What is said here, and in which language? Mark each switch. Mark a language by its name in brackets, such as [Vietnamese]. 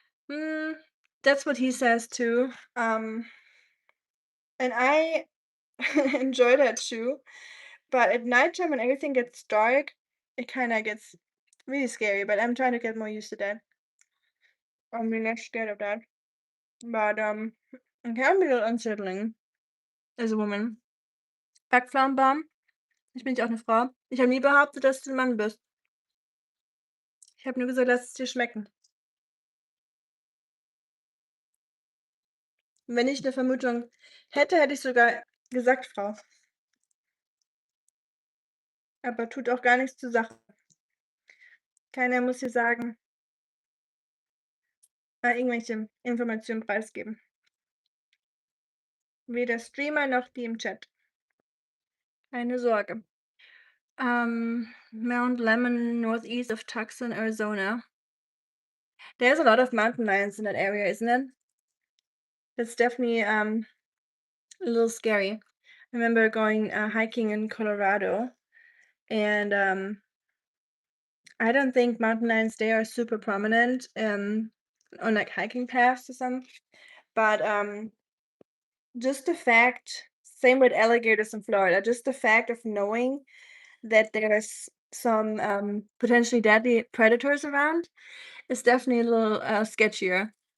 [English] Mm, that's what he says too. And I enjoy that too. But at nighttime, when everything gets dark, it kind of gets really scary. But I'm trying to get more used to that. I'm really not scared of that. But it can be a little unsettling as a woman. [German] Backpflaumenbaum. Ich bin ja auch eine Frau. Ich habe nie behauptet, dass du ein Mann bist. Ich habe nur gesagt, lass es dir schmecken. Wenn ich 'ne Vermutung hätte, hätte ich sogar gesagt Frau. Aber tut auch gar nichts zur Sache. Keiner muss hier sagen irgendwelche Informationen preisgeben. Weder Streamer noch die im Chat. Keine Sorge. [English] Mount Lemmon, northeast of Tucson, Arizona. There's a lot of mountain lions in that area, isn't it? It's definitely, a little scary. I remember going, hiking in Colorado, and, I don't think mountain lions there are super prominent, on, like, hiking paths or some, but, just the fact same with alligators in Florida, just the fact of knowing that there's some, potentially deadly predators around is definitely a little, sketchier.